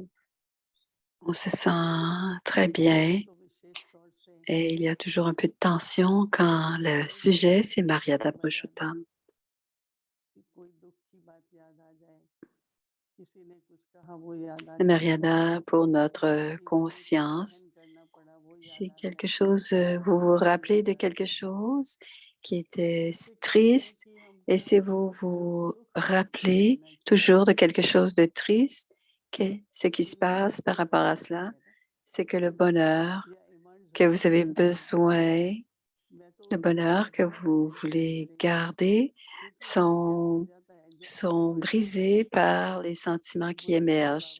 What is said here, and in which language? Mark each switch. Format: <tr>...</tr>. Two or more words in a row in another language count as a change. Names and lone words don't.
<fr>on se sent très bien</fr> <hi>तो विशेष तौर से</hi> <fr>et il y a toujours un peu de tension quand le sujet c'est Maryada Purushottam.</fr> <hi>कि कोई दुख की बात याद आ जाए, किसी ने कुछ कहा वो याद आ</hi> <fr>La</fr> <hi>जाए,</hi> <fr>Maryada pour notre</fr> <hi>कहीं पे कुछ</hi> <fr>conscience.</fr> <hi>सहन करना पड़ा वो याद</hi> <fr>Si</fr> <hi>आ</hi> <fr>quelque</fr> <hi>जाए।</hi> <fr>chose, vous vous rappelez de quelque chose qui était triste, et si vous vous rappelez toujours de quelque chose de triste, ce qui se passe par rapport à cela, c'est que le bonheur que vous avez besoin, le bonheur que vous voulez garder, sont brisés par les sentiments qui émergent.</fr>